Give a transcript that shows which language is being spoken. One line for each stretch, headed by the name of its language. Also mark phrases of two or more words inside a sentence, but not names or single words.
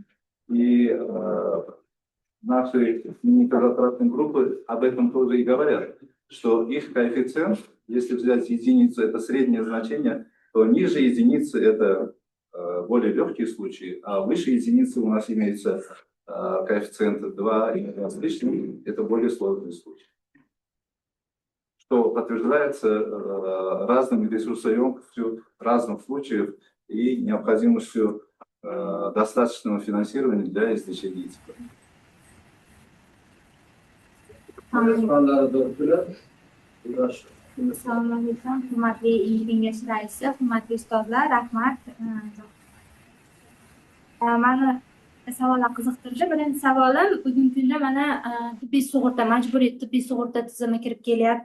Russian: И наши клинико-затратные группы об этом тоже и говорят, что их коэффициент, если взять единицу, это среднее значение, то ниже единицы это более легкие случаи, а выше единицы у нас имеется коэффициент 2 и 2 с лишним, это более сложные случаи. Что подтверждается разными ресурсоемкостью разных случаев и необходимостью достаточного финансирования для излечения этих проблем.
Uzbek: Qo'g'irqonlari doktori Assalomu alaykum, hurmatli kengash raisi, hurmatli ustozlar, rahmat. Mani savollar qiziqtirdi. Birinchi savolim, bugungi kunda mana tibbiy sug'urta, majburiy tibbiy sug'urta tizimi kirib kelyapti.